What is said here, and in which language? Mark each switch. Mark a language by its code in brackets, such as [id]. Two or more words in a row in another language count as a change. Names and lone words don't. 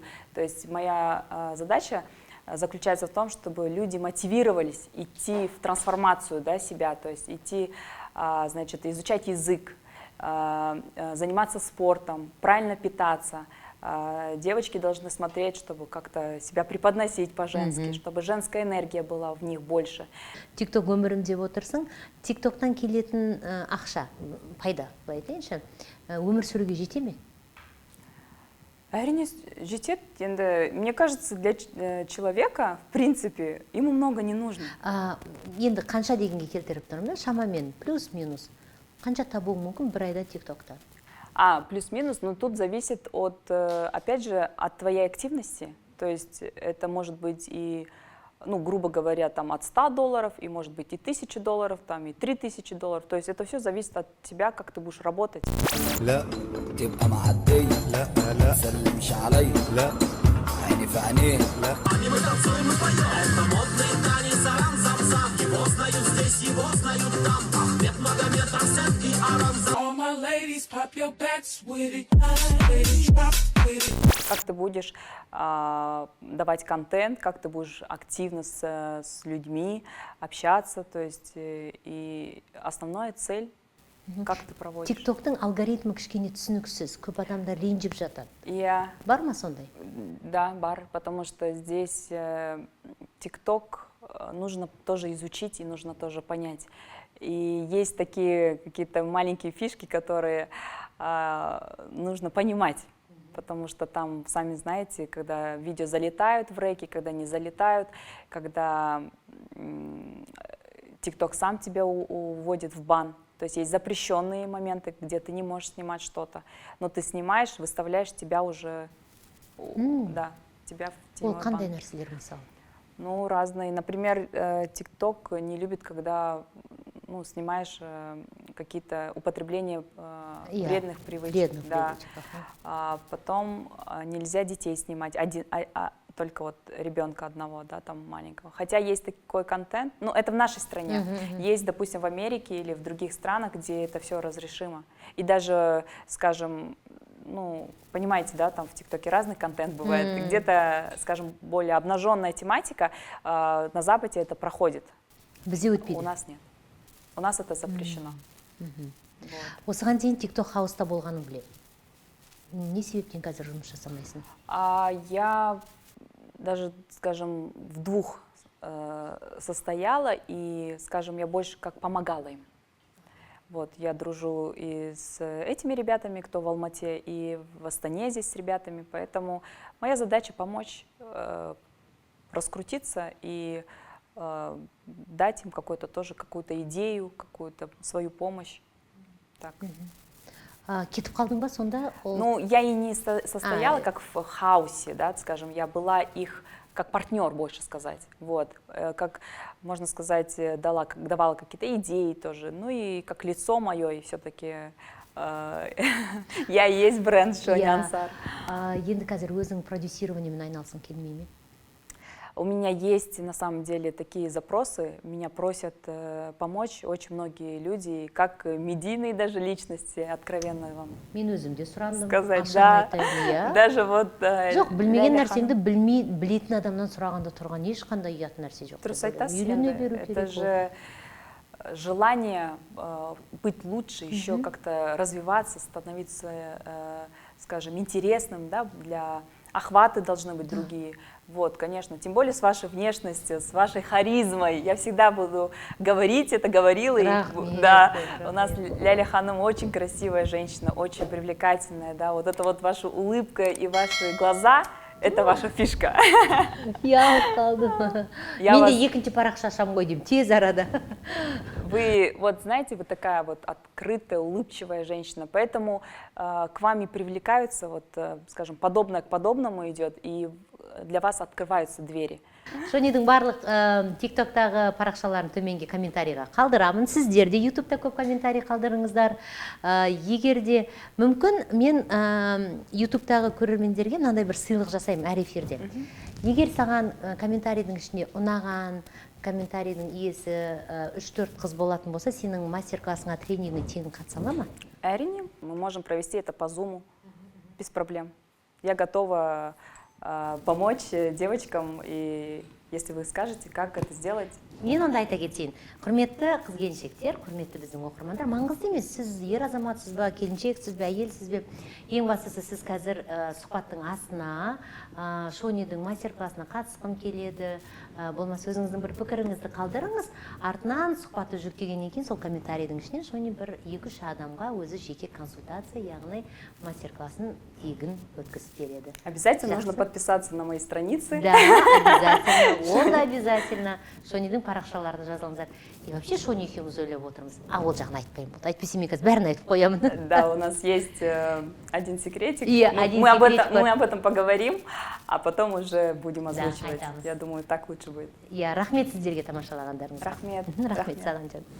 [ru] То есть моя задача заключается в том, чтобы люди мотивировались идти в трансформацию, да, себя, то есть идти, значит, изучать язык, заниматься спортом, правильно питаться. Девочки должны смотреть, чтобы как-то себя преподносить по-женски, чтобы женская энергия была в них больше. [kk] Тикток өмірім деп отырсың, тиктоктан келетін ақша, пайда, былай айтайыншы, өмір сүруге жете ме? Әрине жетет, енді, [ru] мне кажется, для человека, в принципе, ему много не нужно. [kk] Енді қанша дегенге келтіріп тұрмын, шамамен, плюс-минус, қанша табуы мүмкін бір айда тиктокта? [ru] Плюс-минус, но тут зависит от, опять же, от твоей активности. То есть это может быть и, ну, грубо говоря, там от $100, и может быть и $1000, там, и $3000. То есть это все зависит от тебя, как ты будешь работать. [ar] لا تبقى معدية لا لا سلمش علي لا عيني في عينيه لا. [en] All my ladies, pop your backs with it. Ladies, drop with it. [ru] Как ты будешь давать контент, как ты будешь активно с людьми общаться, то есть и основная цель, как ты проводишь. [kk] тиктоктың алгоритмі кішкене түсініксіз, көп адамдар ренжіп жатады. [ru] Я, [kk] Бар ма сондай? да, бар, [ru] потому что здесь ТикТок нужно тоже изучить и нужно тоже понять. И есть такие какие-то маленькие фишки, которые нужно понимать. Потому что там, сами знаете, когда видео залетают в реки, когда не залетают, когда ТикТок сам тебя уводит в бан. То есть есть запрещенные моменты, где ты не можешь снимать что-то, но ты снимаешь, выставляешь, тебя уже, да, тебя в [kk] Ол [ru] тему [kk] қандай [ru] бан. [kk] нәрселер мысалы? [ru] Ну, разные. Например, ТикТок не любит, когда снимаешь какие-то употребления вредных привычек. Вредных Да. привычек, ага. Потом нельзя детей снимать, только вот ребенка одного, да, там маленького. Хотя есть такой контент, ну, это в нашей стране. Есть, допустим, в Америке или в других странах, где это все разрешимо. И даже, скажем, ну, понимаете, да, там в ТикТоке разный контент бывает. Где-то, скажем, более обнаженная тематика, на Западе это проходит. [kk] Бізде [ru] У [kk] өтпейді. [ru] нас нет. У нас это запрещено. Вот. [kk] Осыған дейін тикток хауста болғанын білемін. Не себептен қазір жұмыс жасамайсың? [ru] Я даже, скажем, в двух состояла, и, скажем, я больше как помогала им. Вот, я дружу и с этими ребятами, кто в Алмате, и в Астане здесь с ребятами, поэтому моя задача помочь раскрутиться и дать им какую-то идею, какую-то свою помощь. Так. [kk] Кетіп қалдың ба сонда? [ru] Ну, я и не состояла как в хаусе, да, скажем, я была их как партнер, больше сказать, вот, как, можно сказать, давала какие-то идеи тоже, ну и как лицо мое, и все-таки я и есть бренд Шони Ансар. [kk] Енді қазір өзің продюсированиемен айналысың келмей ме? [ru] У меня есть, на самом деле, такие запросы, меня просят помочь очень многие люди, как медийные даже личности, откровенно вам [kk] Мен өзім де сұрандым. [ru] сказать, [kk] Ашан [ru] да, [kk] айтайын, иә. [ru] даже вот... [kk] Жоқ, білмеген Ляля нәрсеңді білетін адамнан сұрағанда тұрған ешқандай ұят нәрсе жоқ. Дұрыс айтасыз, Үйрене енді. беру [ru] Это [kk] керек [ru] же желание быть лучше, еще как-то развиваться, становиться, скажем, интересным, да, для охваты должны быть другие. Вот, конечно, тем более с вашей внешностью, с вашей харизмой. Я всегда буду говорить это, говорила. Да, у нас Ляля Ханым очень красивая женщина, очень привлекательная, да, вот это вот ваша улыбка и ваши глаза. Это ваша фишка. [kk] Я қалдым. Мен де екінші парақша ашам ғой деймін, тез арада. [ru] Вы, вот знаете, вы такая вот открытая, улыбчивая женщина, поэтому к вам и привлекаются, вот, скажем, подобное к подобному идет, и для вас открываются двери. [kk] Шонидің барлық тиктоктағы парақшаларын төменге комментарийға қалдырамын. Сіздер де ютубта көп комментарий қалдырыңыздар. Егер де мүмкін, мен ютубтағы көрермендерге мынандай бір сыйлық жасаймын әр эфирде. Егер саған комментарийдің ішінде ұнаған, комментарийдің иесі 3-4 қыз болатын болса, сенің мастер-классыңа, тренингіне тегін қатыса ала ма? Әрине, [ru] мы можем провести это по Zoom, без проблем. Я готова помочь девочкам, и если вы скажете, как это сделать. [kk] Мен онда айта кетейін. Құрметті қыз-келіншектер, құрметті біздің оқырмандар, маңызды емес, сіз ер азаматсыз ба, келіншексіз бе, әйелсіз бе? Ең бастысы, сіз қазір сұхбаттың астына, Шонидің мастер-классына қатысқым келеді, болмаса өзіңіздің бір пікіріңізді қалдырыңыз, артынан сұхбатты жүктегеннен кейін сол комментарийдің ішінен Шони бір 2-3 адамға өзі жеке консультация, яғни мастер-классын тегін өткізіп береді. [ru] Обязательно нужно подписаться на мои страницы. Да, обязательно. [kk] Ол да обязательно. Шонидің парақшаларына жазылыңыздар. [ru] И вообще [kk] Шони екеуміз ойлап отырмыз. Ол жағын айтпаймын болды. Әйтпесе мен қазір бәрін айтып қоямын. [ru] Да, у нас есть один секретик. Мы об этом поговорим, а потом уже будем озвучивать. [kk] айтамыз. [ru] Я думаю, так лучше будет. [kk] Рахмет сіздерге тамашалағандарыңызға. Рахмет. Рахмет саған, жан.